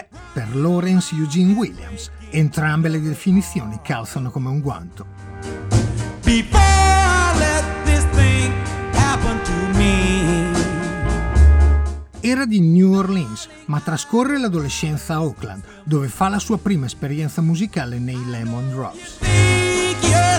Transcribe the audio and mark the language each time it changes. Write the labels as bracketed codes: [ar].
[it] Per Lawrence Eugene Williams, entrambe le definizioni calzano come un guanto. [en] Before I let this thing happen to me. [it] Era di New Orleans, ma trascorre l'adolescenza a Oakland, dove fa la sua prima esperienza musicale nei Lemon Drops.